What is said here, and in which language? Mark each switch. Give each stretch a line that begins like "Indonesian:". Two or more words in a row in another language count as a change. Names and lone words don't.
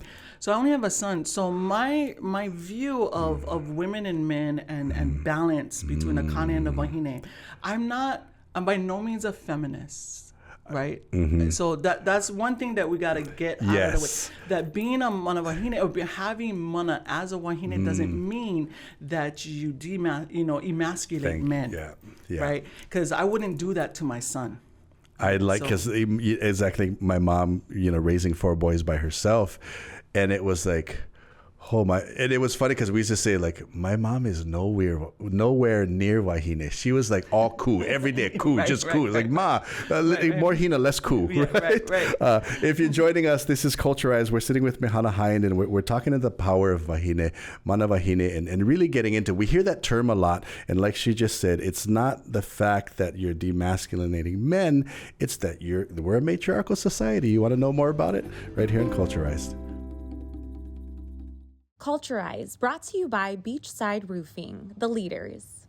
English: So I only have a son. So my view of women and men and balance between the kane and the wahine, I'm by no means a feminist. Right? So that's one thing that we got to get out of the way. That being a
Māori: mana wahine
English: or having mana as a wahine doesn't mean that you emasculate men. Yeah. Right? Because I wouldn't do that to my son. Because exactly my mom, raising 4 boys by herself, and it was like, and it was funny because we used to say like, my mom is nowhere near wahine. She was like all cool every day, cool, cool. Like ma, more hina, less cool. Yeah, right. If you're joining us, this is Culturized. We're sitting with Mehana Hind, and we're talking to the power of wahine,
Māori: mana wahine,
English: and really getting into. We hear that term a lot, and like she just said, it's not the fact that you're demasculinating men; it's that we're a matriarchal society. You want to know more about it? Right here in Culturized. Culturized, brought to you by Beachside Roofing, the leaders.